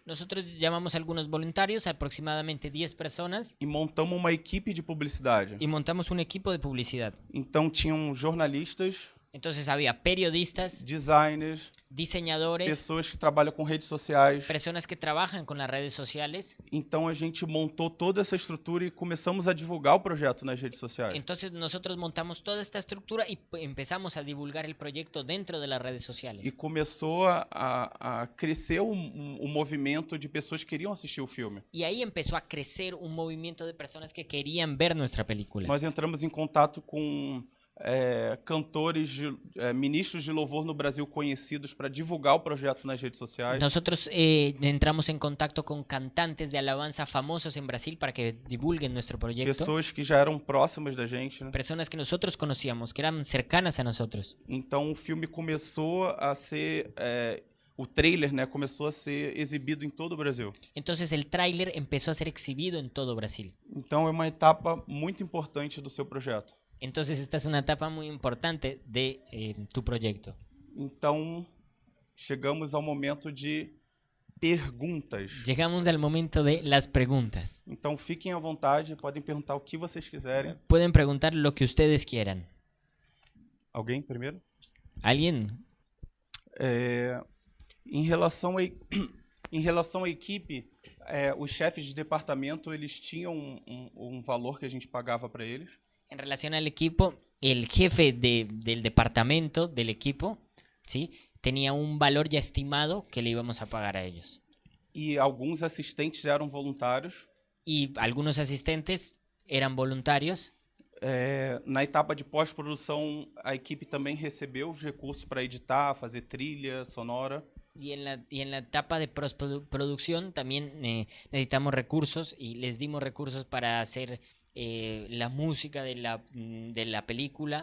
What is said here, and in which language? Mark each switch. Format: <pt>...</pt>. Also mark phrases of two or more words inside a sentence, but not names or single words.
<es>nosotros llamamos a algunos voluntarios, aproximadamente 10 personas,</es> <pt>e montamos uma equipe de publicidade.</pt> <es>y montamos un equipo de publicidad.</es> <pt>Então tinham jornalistas,</pt> <es>Entonces había periodistas,</es> <pt>designers,</pt> <es>diseñadores,</es> <pt>pessoas que trabalham com redes sociais.</pt> <es>personas que trabajan con las redes sociales.</es> <pt>Então a gente montou toda essa estrutura e começamos a divulgar o projeto nas redes sociais.</pt> <es>Entonces nosotros montamos toda esta estructura y empezamos a divulgar el proyecto dentro de las redes</es> <pt>E</pt> <es>sociales.</es> <pt>começou a crescer o movimento de pessoas que queriam assistir o filme.</pt> <es>Y ahí empezó a crecer un movimiento de personas que querían ver nuestra película.</es> <pt>Nós entramos em contato com cantores, ministros de louvor no Brasil conhecidos para divulgar o projeto nas redes sociais.</pt> <es>Nosotros entramos en contacto con cantantes de alabanza famosos en Brasil para que divulguen nuestro proyecto.</es> <pt>Pessoas que já eram próximas da gente, né?</pt> <es>Personas que nosotros conocíamos, que eran cercanas a nosotros.</es> <pt>Então o filme começou a ser... o trailer, né, começou a ser exibido em todo o Brasil.</pt> <es>Entonces el tráiler empezó a ser exhibido en todo Brasil.</es> <pt>Então é uma etapa muito importante do seu projeto.</pt> <es>Entonces esta es una etapa muy importante de tu proyecto.</es> <pt>Então chegamos ao momento de perguntas.</pt> <es>Llegamos al momento de las preguntas.</es> <pt>Então fiquem à vontade, podem perguntar o que vocês quiserem.</pt> <es>Pueden preguntar lo que ustedes quieran.</es> <pt>Alguém primeiro?</pt> <es>¿Alguien?</es> <pt>Em relação Em relação à equipe, os chefes de departamento, eles tinham um valor que a gente pagava para eles.</pt> <es>En relación al equipo, el jefe del departamento, del equipo, ¿sí? Tenía un valor ya estimado que le íbamos a pagar a ellos.</es> <pt>E alguns assistentes eram voluntários.</pt> <es>Y algunos asistentes eran voluntarios.</es> <pt>Na etapa de pós-produção, a equipe também recebeu os recursos para editar, fazer trilha sonora.</pt> <es>Y en la etapa de postproducción también necesitamos recursos y les dimos recursos para hacer la música de la película.</es>